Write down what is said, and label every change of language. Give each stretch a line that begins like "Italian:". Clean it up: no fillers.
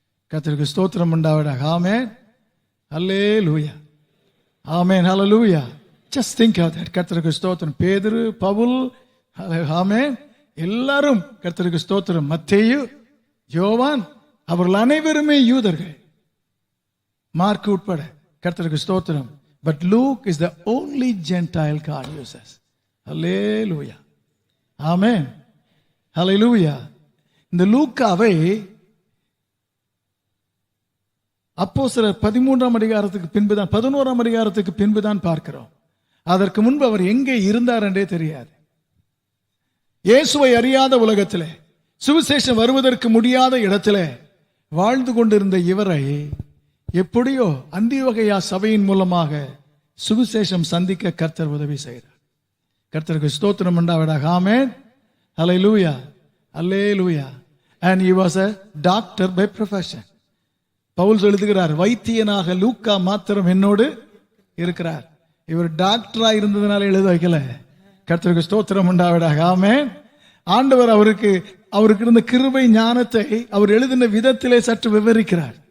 Tamil: கர்த்தருக்கு ஸ்தோத்திரம் உண்டாவதாக. ஆமென். ஹல்லேலூயா. ஆமென். ஹல்லேலூயா.
English: just think of that.
Tamil: கர்த்தருக்கு ஸ்தோத்திரம். பேதுரு, பவுல், ஆமென், எல்லாரும் கர்த்தருக்கு ஸ்தோத்திரம். மத்தேயு, யோவான், அவர்கள் அனைவருமே யூதர்கள், மார்க் உட்பட. கர்த்தருக்கு ஸ்தோத்திரம்.
English: But Luke is the only Gentile God uses. Hallelujah. Amen. Hallelujah.
Tamil: இந்த லூக்காவை அப்போஸ்தலர் 13ஆம் அதிகாரத்துக்கு பின்புதான், 11ஆம் அதிகாரத்துக்கு பின்புதான் பார்க்கிறோம். அதற்கு முன்பு அவர் எங்கே இருந்தார் என்றே தெரியாது. இயேசுவை அறியாத உலகத்திலே, சுவிசேஷம் வருவதற்கு முடியாத இடத்திலே வாழ்ந்து கொண்டிருந்த இவரை எப்படியோ அந்தியோகையா சபையின் மூலமாக சுவிசேஷம் சந்திக்க கர்த்தர் உதவி செய்கிறார். கர்த்தருக்கு ஸ்தோத்திரம் உண்டாவதாக. ஆமென். ஹல்லேலூயா. ஹல்லேலூயா.
English: and he was a doctor by profession.
Tamil: Pavul எழுதுகிறார், வைத்தியனாக லூக்கா மாத்திரம் என்னோடு இருக்கிறார். இவர் டாக்டரா இருந்ததுனால எழுத வைக்கல. கர்த்தருக்கு ஸ்தோத்திரம் உண்டாவதாக. ஆமென். ஆண்டவர் அவருக்கு இருந்த கிருபை ஞானத்தை அவர் எழுதின விதத்திலே சற்று விவரிக்கிறார்.